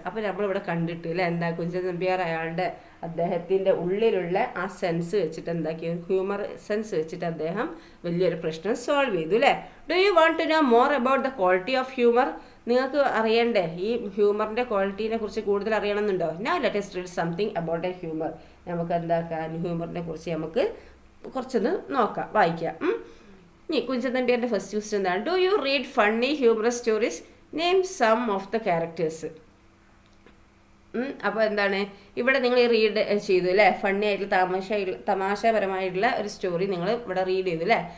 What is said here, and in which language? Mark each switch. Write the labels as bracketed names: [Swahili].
[Malayalam] അപ്പോൾ നമ്മളിവിടെ കണ്ടിട്ട് അല്ലേ എന്താ കുഞ്ചൻ നമ്പ്യാർ അദ്ദേഹത്തിൻ്റെ ഉള്ളിലുള്ള ആ സെൻസ് വെച്ചിട്ട് എന്താക്കി, ഹ്യൂമർ സെൻസ് വെച്ചിട്ട് അദ്ദേഹം വലിയൊരു പ്രശ്നം സോൾവ് ചെയ്തു അല്ലേ. [English] Do you want to know more about the quality of humour? [Malayalam] നിങ്ങൾക്ക് അറിയണ്ടേ ഈ ഹ്യൂമറിൻ്റെ ക്വാളിറ്റീനെ കുറിച്ച് കൂടുതൽ അറിയണമെന്നുണ്ടോ? [English] Now let us read something about a humor. [Malayalam] നമുക്ക് എന്താക്കാൻ ഹ്യൂമറിനെ കുറിച്ച് നമുക്ക് കുറച്ചൊന്ന് നോക്കാം, വായിക്കാം. ഇനി കുഞ്ചൻ നമ്പ്യാരുടെ ഫസ്റ്റ് ക്വസ്റ്റ്യൻ എന്താണ്? [English] Do you read funny humorous stories? Name some of the characters. [Malayalam] അപ്പോൾ എന്താണ് ഇവിടെ നിങ്ങൾ റീഡ് ചെയ്തു അല്ലേ, ഫണ്ണി ആയിട്ടുള്ള തമാശപരമായിട്ടുള്ള ഒരു സ്റ്റോറി നിങ്ങൾ ഇവിടെ റീഡ് ചെയ്തു അല്ലേ.